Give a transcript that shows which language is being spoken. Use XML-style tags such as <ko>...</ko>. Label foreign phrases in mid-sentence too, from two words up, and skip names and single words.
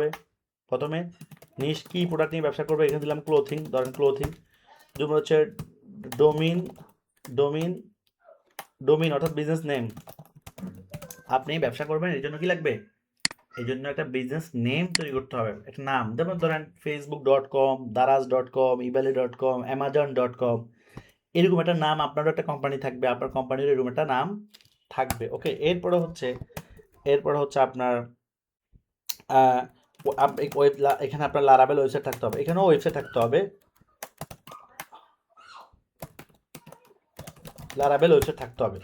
<bn>প্রথমে নিশ কি প্রোডাক্ট নিয়ে ব্যবসা করবে, এখানে দিলাম ক্লোথিং, ধরেন ক্লোথিং। দুই হচ্ছে ডোমিন, ডোমিন ডোমিন অর্থাৎ</bn> <en>business name.</en> <bn>আপনি ব্যবসা করবেন, এর জন্য কি লাগবে? এই জন্য একটা</bn> <en>business name</en> <bn>তৈরি করতে হবে, একটা নাম। যেমন ধরেন facebook.com, daraz.com, ebay.com, amazon.com, এরকম একটা নাম। আপনারও একটা কোম্পানি থাকবে, আপনার কোম্পানির এরকম একটা নাম থাকবে। ওকে, এরপরে হচ্ছে আপনার এখানে আপনার লারাবেল ওয়েবসাইট থাকতে হবে, এখানেও ওয়েবসাইট থাকতে হবে, লারাবেল ওয়েবসাইট থাকতে হবে।</bn>